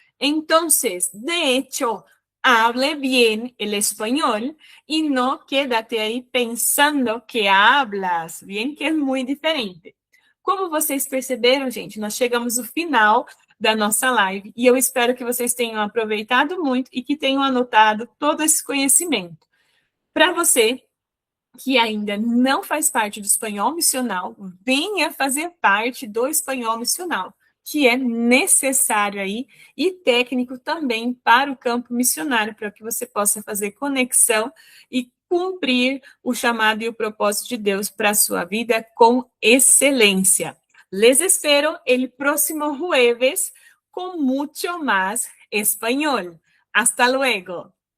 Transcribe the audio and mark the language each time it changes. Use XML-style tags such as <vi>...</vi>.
<es>Entonces, de hecho, hable bien el español y no quédate aí pensando que hablas, bien,</es> <pt>que é muito diferente. Como vocês perceberam, gente, nós chegamos ao final da nossa live e eu espero que vocês tenham aproveitado muito e que tenham anotado todo esse conhecimento. Para você que ainda não faz parte do espanhol missional, venha fazer parte do espanhol missional, que é necessário aí e técnico também para o campo missionário, para que você possa fazer conexão e cumprir o chamado e o propósito de Deus para a sua vida com excelência.</pt> <es>Les espero el próximo jueves con mucho más español. Hasta luego.</es>